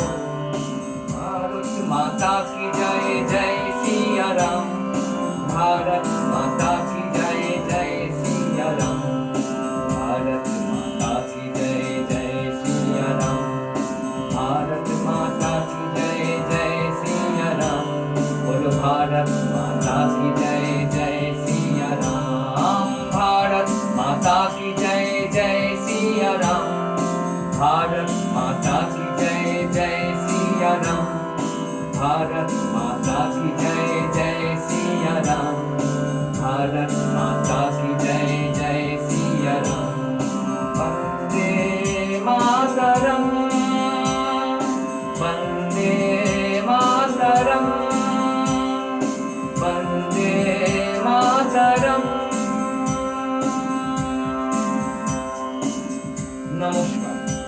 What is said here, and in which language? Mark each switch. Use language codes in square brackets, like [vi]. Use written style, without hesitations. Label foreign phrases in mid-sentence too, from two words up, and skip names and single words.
[hi] भारत माता की जय, जय सिया राम। भारत माता की जय, जय सिया राम। भारत माता की जय, जय सिया राम। भारत माता की जय, जय सिया राम। बोलो भारत माता की जय, जय सिया राम। भारत माता की जय, जय सिया राम। भारत माता की जय, जय सिया राम। भारत माता की जय, जय सिया राम। भारत माता की जय, जय सिया राम। वंदे मातरम, वंदे मातरम, वंदे मातरम। नमस्कार।